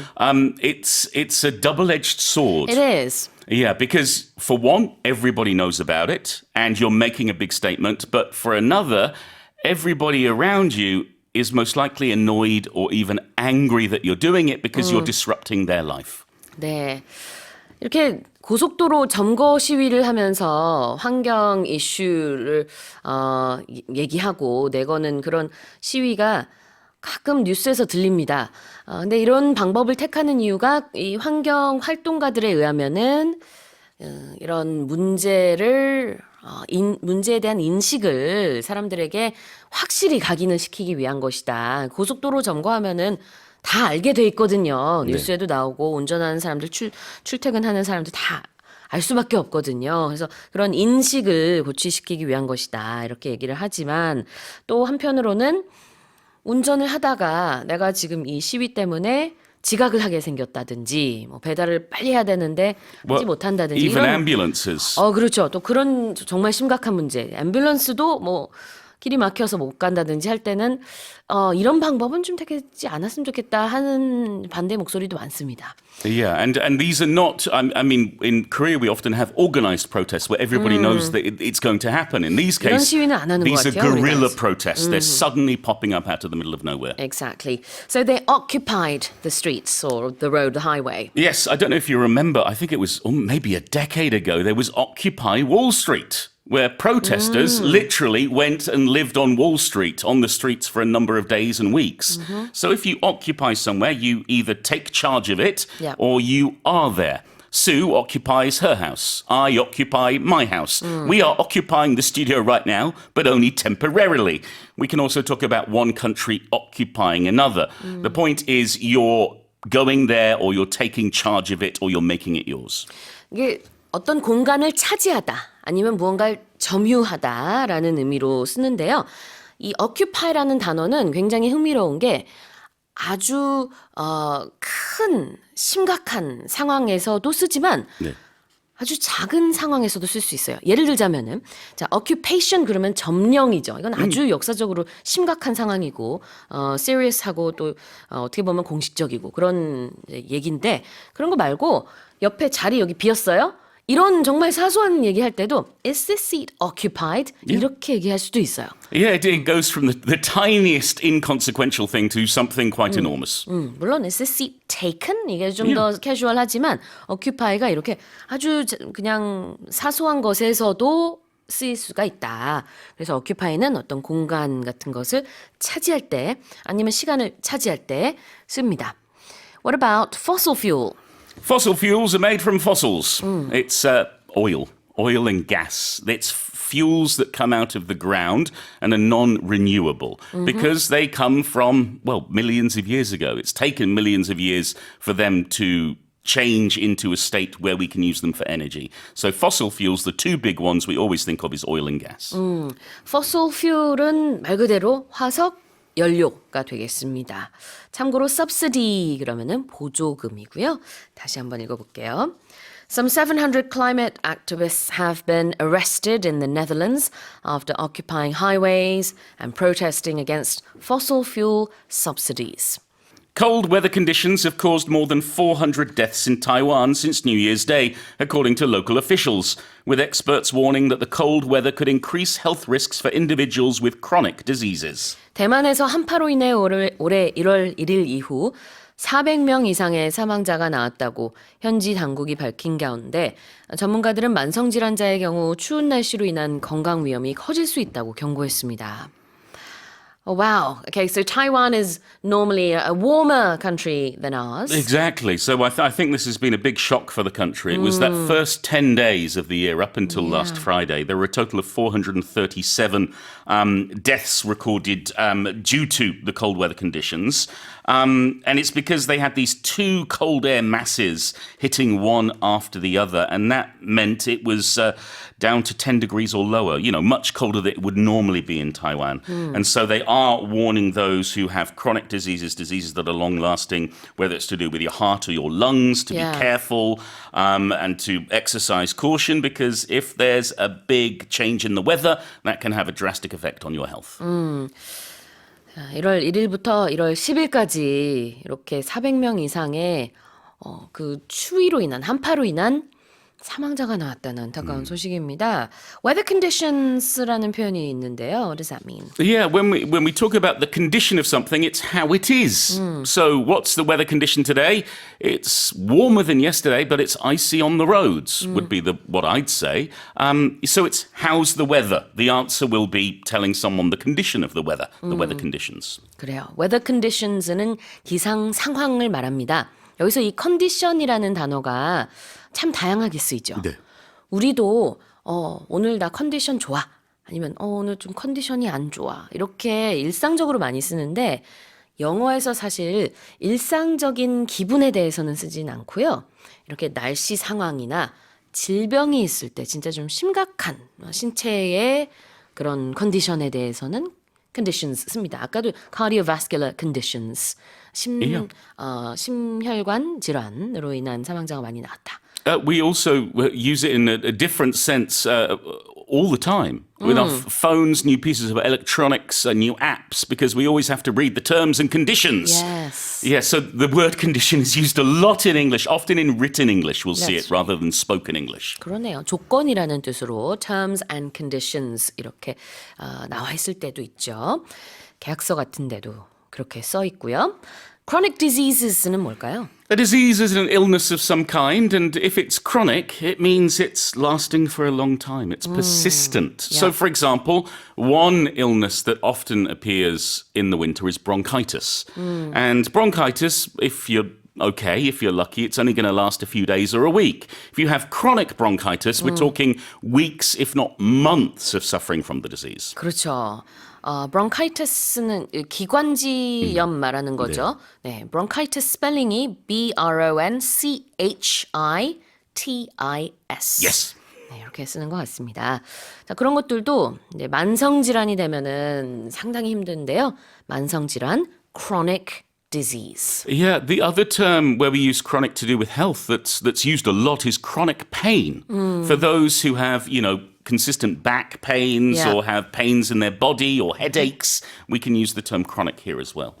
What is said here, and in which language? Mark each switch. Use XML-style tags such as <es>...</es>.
<en>It's a double-edged sword. It is. Yeah, because for one, everybody knows about it and you're making a big statement. But for another, everybody around you is most likely annoyed or even angry that you're doing it because you're disrupting their life.</en> <ko>네. 이렇게 고속도로 점거 시위를 하면서 환경 이슈를 얘기하고 내거는 그런 시위가 가끔 뉴스에서 들립니다. 근데 이런 방법을 택하는 이유가 이 환경 활동가들에 의하면은 이런 문제에 대한 인식을 사람들에게 확실히 각인을 시키기 위한 것이다. 고속도로 점거하면은 다 알게 돼 있거든요. 뉴스에도 나오고 운전하는 사람들 출퇴근하는 사람들 다 알 수밖에 없거든요. 그래서 그런 인식을 고취시키기 위한 것이다. 이렇게 얘기를 하지만 또 한편으로는 운전을 하다가 내가 지금 이 시위 때문에 지각을 하게 생겼다든지 뭐 배달을 빨리 해야 되는데 하지 못한다든지</ko> <en>Even</en> <ko>이런</ko> <en>ambulances.</en> <ko>그렇죠. 또 그런 정말 심각한 문제. 앰뷸런스도 뭐 길이 막혀서 못 간다든지 할 때는 이런 방법은 좀 되지 않았으면 좋겠다 하는 반대 목소리도 많습니다.</ko> <en>Yeah, and these are not, I mean, in Korea we often have organized protests where everybody knows that it's going to happen. In these</en> <ko>이런</ko> <en>cases,</en> <ko>시위는 안 하는</ko> <en>these are</en> <ko>같아요,</ko> <en>guerrilla</en> <ko>우리나라에서.</ko> <en>protests. They're suddenly popping up out of the middle of nowhere. Exactly. So they occupied the streets or the road, the highway. Yes, I don't know if you remember, I think it was maybe a decade ago, there was Occupy Wall Street, where protesters literally went and lived on Wall Street, on the streets for a number of days and weeks. So if you occupy somewhere, you either take charge of it Yeah. or you are there. Sue occupies her house. I occupy my house. We are occupying the studio right now, but only temporarily. We can also talk about one country occupying another. The point is you're going there or you're taking charge of it or you're making it yours.</en> <ko>이게 어떤 공간을 차지하다 아니면 무언가를 점유하다라는 의미로 쓰는데요. 이 occupy라는 단어는 굉장히 흥미로운 게 아주 큰 심각한 상황에서도 쓰지만 네. 아주 작은 상황에서도 쓸 수 있어요. 예를 들자면은 자 occupation 그러면 점령이죠. 이건 아주 역사적으로 심각한 상황이고 serious하고 또 어떻게 보면 공식적이고 그런 얘기인데 그런 거 말고 옆에 자리 여기 비었어요. 이런 정말 사소한 얘기할 때도</ko> <en>is this seat occupied?</en> <ko>이렇게 얘기할 수도 있어요.</ko> <en>Yeah, it goes from the tiniest inconsequential thing to something quite enormous.</en> <ko>물론</ko> <en>is this seat taken?</en> <ko>이게 좀 더 캐주얼하지만 occupy가 이렇게 아주 그냥 사소한 것에서도 쓰일 수가 있다. 그래서 occupy는 어떤 공간 같은 것을 차지할 때 아니면 시간을 차지할 때 씁니다.</ko> <en>What about fossil fuel? Fossil fuels are made from fossils. It's oil and gas. It's fuels that come out of the ground and are non-renewable because they come from, well, millions of years ago. It's taken millions of years for them to change into a state where we can use them for energy. So fossil fuels, the two big ones we always think of is oil and gas.</en> <ko>fossil fuel은 말 그대로 화석 연료가 되겠습니다. 참고로 subsidy 그러면은 보조금이고요. 다시 한번 읽어볼게요.</ko> <en>Some 700 climate activists have been arrested in the Netherlands after occupying highways and protesting against fossil fuel subsidies. Cold weather conditions have caused more than 400 deaths in Taiwan since New Year's Day, according to local officials, with experts warning that the cold weather could increase health risks for individuals with chronic diseases.</en> <ko>대만에서 한파로 인해 올해 1월 1일 이후 400명 이상의 사망자가 나왔다고 현지 당국이 밝힌 가운데 전문가들은 만성질환자의 경우 추운 날씨로 인한 건강 위험이 커질 수 있다고 경고했습니다.</ko> <en>Oh, wow. Okay, so Taiwan is normally a warmer country than ours. Exactly. So I think this has been a big shock for the country. It was that first 10 days of the year up until last Friday. There were a total of 437 deaths recorded due to the cold weather conditions. And it's because they had these two cold air masses hitting one after the other. And that meant it was down to 10 degrees or lower, much colder than it would normally be in Taiwan. And so they are warning those who have chronic diseases that are long-lasting, whether it's to do with your heart or your lungs, to be careful and to exercise caution, because if there's a big change in the weather, that can have a drastic effect on your health.</en> <ko>1월 1일부터 1월 10일까지 이렇게 400명 이상의 그 추위로 인한 한파로 인한 사망자가 나왔다는 안타까운 소식입니다. Weather conditions라는 표현이 있는데요.</ko> <en>What does that mean? Yeah, when we talk about the condition of something, it's how it is. So what's the weather condition today? It's warmer than yesterday, but it's icy on the roads, would be what I'd say. So it's how's the weather? The answer will be telling someone the condition of the weather, the weather conditions.</en> <ko>그래요. Weather conditions는 기상 상황을 말합니다. 여기서 이 condition이라는 단어가 참 다양하게 쓰이죠. 네. 우리도 오늘 나 컨디션 좋아. 아니면 오늘 좀 컨디션이 안 좋아. 이렇게 일상적으로 많이 쓰는데 영어에서 사실 일상적인 기분에 대해서는 쓰진 않고요. 이렇게 날씨 상황이나 질병이 있을 때 진짜 좀 심각한 신체의 그런 컨디션에 대해서는 conditions 씁니다. 아까도 cardiovascular conditions, 심혈관 질환으로 인한 사망자가 많이 나왔다.</ko> <en>We also use it in a different sense all the time with our phones, new pieces of electronics, new apps, because we always have to read the terms and conditions. Yes. Yeah, so the word condition is used a lot in English, often in written English, we'll see it, That's rather than spoken English.</en> <ko>그러네요. 조건이라는 뜻으로 terms and conditions 이렇게 나와 있을 때도 있죠. 계약서 같은 데도 그렇게 써 있고요. Chronic diseases는 뭘까요?</ko> <en>A disease is an illness of some kind, and if it's chronic, it means it's lasting for a long time. It's persistent. Yeah. So, for example, one illness that often appears in the winter is bronchitis. And bronchitis, if you're okay, if you're lucky, it's only going to last a few days or a week. If you have chronic bronchitis, we're talking weeks, if not months of suffering from the disease.</en> <ko>그렇죠. bronchitis는 기관지염 말하는 거죠. 네, bronchitis 스펠링이 bronchitis.</ko> <en>Yes.</en> <ko>네, 이렇게 쓰는 것 같습니다. 자, 그런 것들도 이제 만성 질환이 되면은 상당히 힘든데요. 만성 질환, chronic disease.</ko> <en>Yeah, the other term where we use chronic to do with health that's used a lot is chronic pain. For those who have, consistent back pains Yeah. or have pains in their body or headaches, we can use the term chronic here as well.</en>